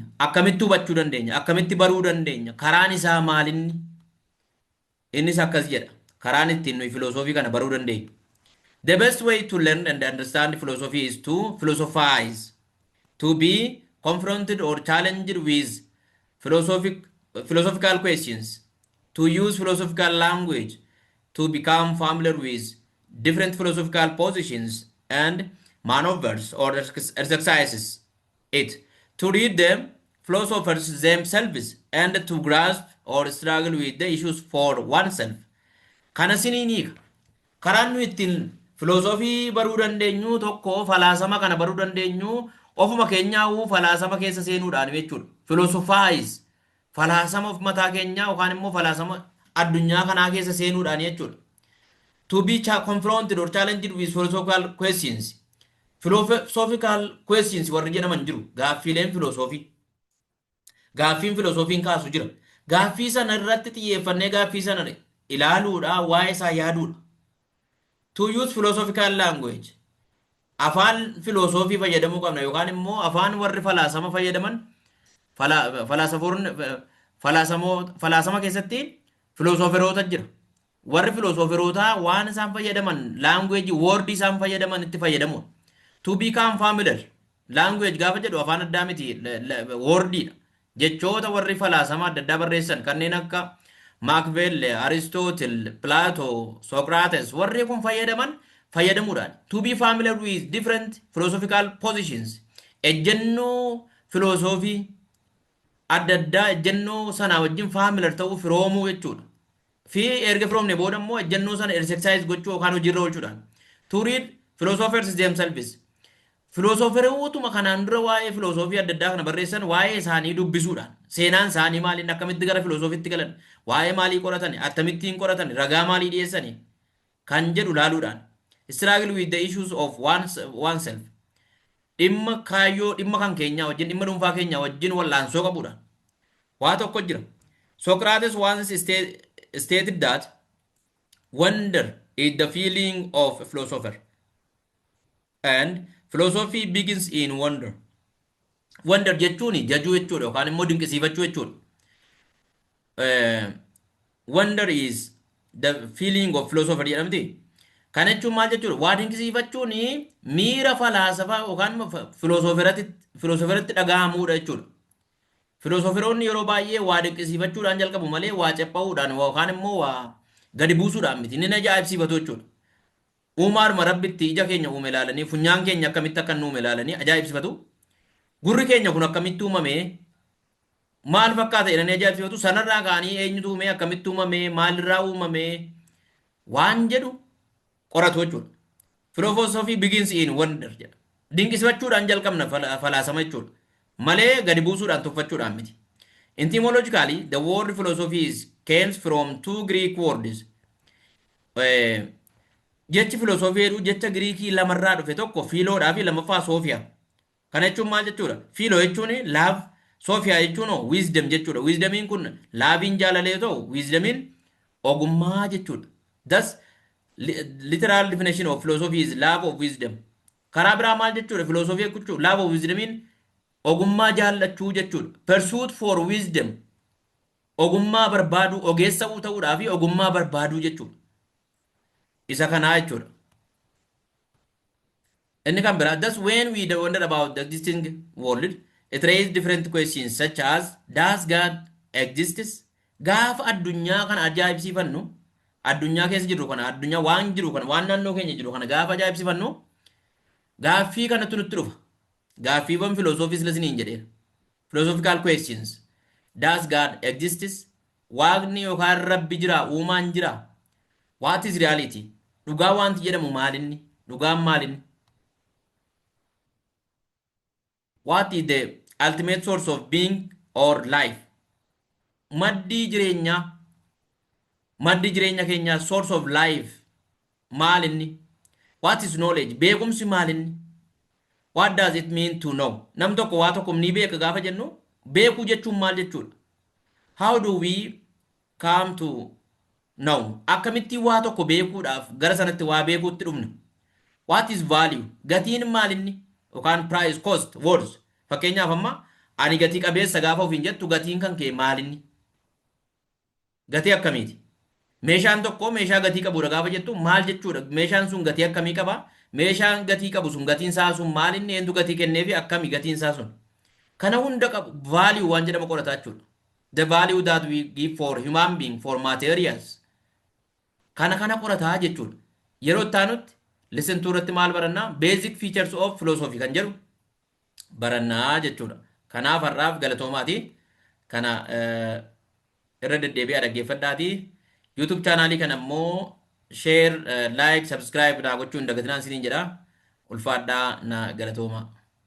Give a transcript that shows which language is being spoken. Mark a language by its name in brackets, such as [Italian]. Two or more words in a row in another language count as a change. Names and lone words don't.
[Oromo] Akkamitti hubachuu dandeenya? Akkamitti baruu dandeenya? Karaan isaa maalinni? Innis akkas jedha. Karaan ittiin nuyi philosophy kana baruu dandeenya. [English] The best way to learn and understand philosophy is to philosophize, to be confronted or challenged with philosophical questions, to use philosophical language, to become familiar with different philosophical positions and maneuvers or exercises it, to read them philosophers themselves and to grasp or struggle with the issues for oneself. [Oromo] Kana sininiika karaan nu ittiin filosofii baruu dandeenyu tokko falaasama kana baruu dandeenyu ofuma keenyaa falaasama keessa seenuudhaan jechuudha. Philosophize falaasama of mataa keenyaa yookaan immoo falaasama addunyaa kanaa keessa seenuudhaan jechuudha. [English] To be confronted or challenged with philosophical questions. Philosophical questions [Oromo] warri jedhaman jiru gaaffiileen filosofii. Gaaffiin filosofiin kaasu jira. Gaaffii sana irratti xiyyeeffannee gaaffii sana ilaaluudha waa'ee isaa yaaduudha. [English] To use philosophical language. [Oromo] Afaan filosofii fayyadamuu qabna yookaan immoo afaan warri falaasama fayyadaman falaasama keessatti filosoferoota jira. Warri filosoferoota waan isaan fayyadaman [English] language word [Oromo] isaan fayyadaman itti fayyadamu. [English] To become familiar. [Oromo] Language gaafa jedhu afaan addaa miti wordidha. Jechoota warri falaasama adda addaa barreessan kanneen akka Machiavelli, Aristotle, Plato, Socrates, warri kun fayyadamuudhaan. [English] To be familiar with different philosophical positions. [Oromo] Ejjennoo filosofii adda addaa ejjennoo sana wajjin familiar ta'uu firoomuu jechuudha. Fi erga firoomne booda immoo ejjennoo sana exercise gochuu yookaan hojiirra oolchuudhaan. [English] To read philosophers themselves. [Oromo] Filosoferootuma kanaan dura waa'ee filosofii adda addaa kana barreessan waa'ee isaanii dubbisuudhaan seenaan isaanii maaliin akkamitti gara filosofiitti galan waa'ee maalii qoratan akkamittiin qoratan ragaa maalii dhiyeessanii kan jedhu laaluudhaan [English] struggle with the issues of oneself [Oromo] dhimma kaayyoo dhimma kan keenyaa wajjin dhimma dhuunfaa keenyaa wajjin wallaansoo qabuudhaan waa tokko jira. [English] Socrates once stated that wonder is the feeling of a philosopher and philosophy begins in wonder. [Oromo] Wonder jechuun jajuu jechuudha yookaan immoo dinqisiifachuu jechuudha. [English] Wonder is the feeling of philosopher jedhamti. [Oromo] Kana jechuun maal jechuudha? Waa dinqisiifachuun miira falaasafaa yookaan filoosoferatti dhagahamuudha jechuudha. Filoosofiroonni yeroo baay'ee waa dinqisiifachuudhaan jalqabu malee waa cepha'uudhaan yookaan immoo waa gadi buusuudhaan miti. Inni ajaa'ibsiifatu jechuudha. Uumaadhuma rabbitti ija keenya uume ilaalanii funyaan keenya akkamitti akka uume ilaalanii ajaa'ibsifatu. Gurri keenya kun akkamitti uumame maal fakkaata jedhanii ajaa'ibsifatu. Sanarraa ka'anii eenyutu uume akkamitti uumame maalirraa uumame waan jedhu qoratu jechuudha. [English] Philosophy begins in wonder jedha. [Oromo] Dinqisiifachuudhaan jalqabna falaasama jechuudha. Malee gadi buusuudhaan tuffachuudhaan miti. [English] Etymologically, the word philosophy comes from two Greek words. [Oromo] Jechi filosoofii jedhu jecha Giriikii lamarraa dhufe tokko fiiloodhaa fi lamaffaa soofiyaa. Kana jechuun maal jechuudha? Fiiloo jechuun laaf, soofiyaa jechuun wisdom jechuudha. Wisdomiin kun laabiin jaalalee ta'u, wisdomiin ogummaa jechuudha. [English] Thus, literal definition of philosophy is love of wisdom. [Oromo] Karaa biraa maal jechuudha? Filosoofii jechuun [English] love of wisdomiin [Oromo] ogummaa jaallachuu jechuudha. [English] Pursuit for wisdom. [Oromo] Ogummaa barbaaduu, ogeessa ta'uudhaa fi ogummaa barbaaduu jechuudha. Isa kanaa jechuudha. Inni kan biraa, [English] thus when we wonder about the existing world, it raises different questions such as, does God exist? [Oromo] Gaafa addunyaa kana ajaa'ibsiifannu, addunyaa keessa jiru kana, addunyaa waan jiru kana, waan naannoo keenya jiru kana gaafa ajaa'ibsiifannu, gaaffii kanatu nutti dhufa. Gaaffiiwwan philosophies lesniin jedheera. [English] Philosophical questions. Does God exist? [Oromo] Waaqni yookaan rabbi jira, uumaan jira. [English] What is reality? [Oromo] Dhugaa wanti jedhamu maalinni? Dhugaan maalinni? [English] What is the ultimate source of being or life? [Oromo] Maddi jireenya keenya [English] source of life [Oromo] maalinni? [English] What is knowledge? [Oromo] Beekumsi maalinni? [English] What does it mean to know? [Oromo] Nam tokko waa tokko ni beeka gaafa jennu beekuu jechuun maal jechuudha? [English] How do we come to know? [Oromo] Akkamitti waa tokko beekuudhaaf gara sanatti waa beekuutti dhufna? [English] What is value? [Oromo] Gatiin maalinni? Yookaan [English] price, cost, words. [Oromo] Fakkeenyaaf amma ani gatii qabeessa gaafa ofiin jettu gatiin kan kee maalinni? Gatii akkamiiti? Meeshaan tokko meeshaa gatii qabudha gaafa jettu maal jechuudha? Meeshaan sun gatii akkamii qaba? Meeshaan gatii qabu sun gatiin isaa sun maalinni? Eenyu gatii kenneefi akkami gatiin isaa sun? Kana hunda qabu value waan jedhama qorataa jechuudha. [English] The value that we give for human being, for materials. [Oromo] Kana qorataa jechuudha. Yeroo itti aanutti [English] listen to [Oromo] irratti maal barannaa? [English] Basic features of philosophy [Oromo] kan jedhu barannaa jechuudha. Kanaaf har'aaf galatoomaati. Kana irra deddeebi'aa dhaggeeffadhaatii. YouTube chaanaalii kana immoo [English] share, like, subscribe [Oromo] naa gochuun dagatinaan isiniin jedha. Ulfaadhaa na galatooma.